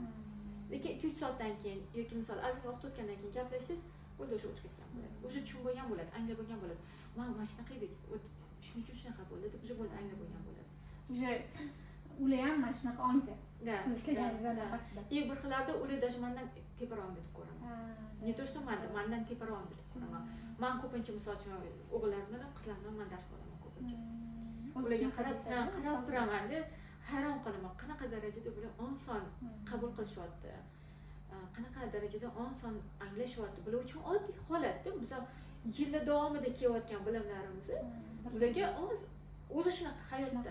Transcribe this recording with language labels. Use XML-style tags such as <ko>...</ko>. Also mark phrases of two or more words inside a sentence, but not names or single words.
<uz>Lekin 2-3 soatdan keyin yoki misol azmi vaqt o'tgandan keyin gaplashsangiz, bo'ldi o'sha o'tib ketgan bo'ladi. O'sha tushunib bo'lgan bo'ladi, anglab bo'lgan bo'ladi. Mana shunaqa edi, shuning uchun shunaqa bo'ldi deb o'sha bo'ldi, anglab bo'lgan bo'ladi. O'sha ular ham mana shunaqa ongda. Siz ishlaganingizdan orqasida. Bir xillarda ular даже mendan teparoq deb ko'raman.</uz> <ru>Не то что</ru> <uz>mendan teparoq deb ko'raman. Men ko'pincha misol uchun o'g'illarimdan, qizlarimdan men dars olaman ko'pincha. Ularga qarab turaman-da, hayron qolaman, qanaqa darajada bular oson qabul qilishyapti. Qanaqa darajada oson anglashyapti. Bular uchun oddiy holatda biz yillar davomida kelayotgan bilimlarimizni ularga o'zi shunaqa hayotda.</uz>